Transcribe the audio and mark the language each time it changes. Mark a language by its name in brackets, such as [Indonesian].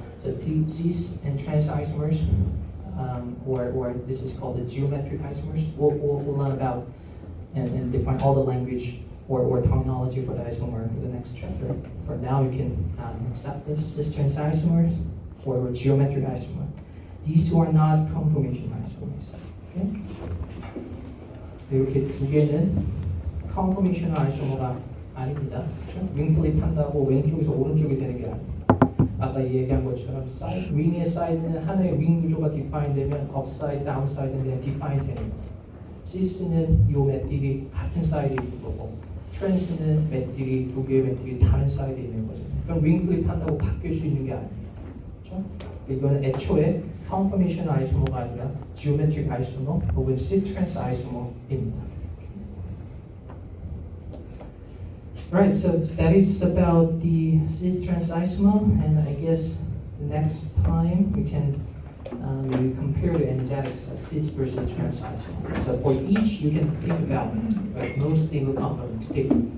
[English] So cis and trans isomers, or this is called the geometric isomers. We'll learn about and define all the language or terminology for the isomer for the next chapter. For now, you can accept this cis-trans isomers or geometric isomer. These two are not conformation isomers. Okay? [Korean] 이렇게 두 개는 conformation isomer가 아닙니다. 그렇죠? 링 플립 한다고 왼쪽에서 오른쪽이 되는 게 아니에요. 아까 얘기한 것처럼 링의 사이드는 하나의 링 구조가 define 되면 upside, downside는 그냥 define 되는 거예요. 시스는 이 메틸이 같은 사이드에 있는 거고 트랜스는 메틸이 두 개의 메틸이 다른 사이드에 있는 거죠. 그럼 링 플립 한다고 바뀔 수 있는 게 아니에요. 그렇죠? 이거는 애초에 conformation 아이소머가 아니라 geometric 아이소머 혹은 cis-trans 아이소머입니다. [English] Right, so that is about the cis-trans isomer, and I guess the next time we can maybe compare the energetics of cis versus trans isomer. So for each, you can think about most stable conforming state.